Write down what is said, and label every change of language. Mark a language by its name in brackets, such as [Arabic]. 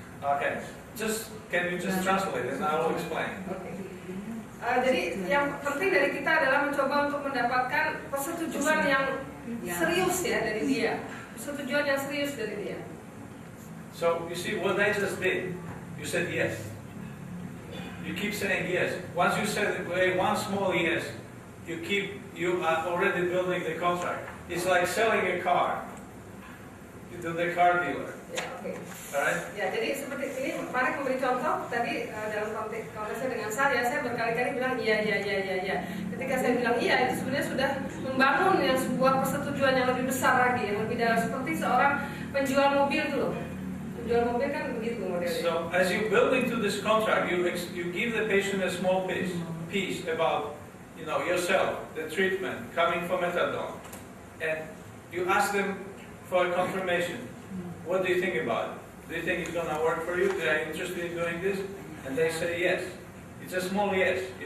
[English] Okay, can you just translate and I will explain. [Indonesian] Jadi yang penting dari kita adalah mencoba untuk mendapatkan persetujuan yang serius ya dari dia, persetujuan yang serius dari dia. [English] So you see what I just did. You said yes. You keep saying yes. Once you said one small yes, you are already building the contract. It's like selling a car to the car dealer. [Indonesian] Ya, oke. [English] Alright? [Indonesian] Ya, jadi seperti ini, Marek memberi contoh tadi dalam konteksnya dengan saya berkali-kali bilang iya. Ketika saya bilang iya, itu sebenarnya sudah membangun yang sebuah persetujuan yang lebih besar lagi, yang lebih dalam, seperti seorang penjual mobil dulu. Penjual mobil kan begitu modelnya. [English] So as you build into this contract, you give the patient a small piece about yourself, the treatment, coming from methadone, and you ask them for a confirmation. What do you think about it? Do you think it's going to work for you? Are you interested in doing this? And they say yes. It's a small yes.